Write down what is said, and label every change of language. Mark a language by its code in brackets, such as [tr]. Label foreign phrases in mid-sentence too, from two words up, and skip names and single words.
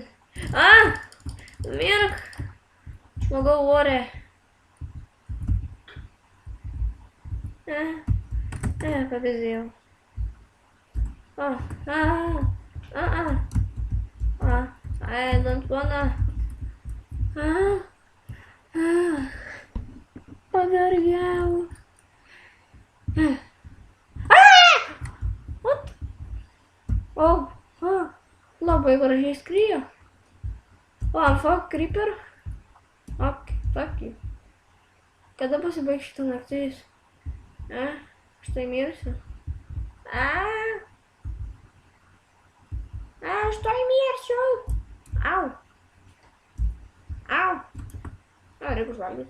[lt] Mirk. Žmogau ore. Pabezėjau. [en] I don't wanna. [lt] Pavargau. [en] What? [lt] Labai gražiai skriejo. [en] Fuck, creeper. Fuck you. [lt] Kada pasibaigs šitą naktis? Štai mirsiu. Štai mirsiu. Au. Reikia užvalgyti.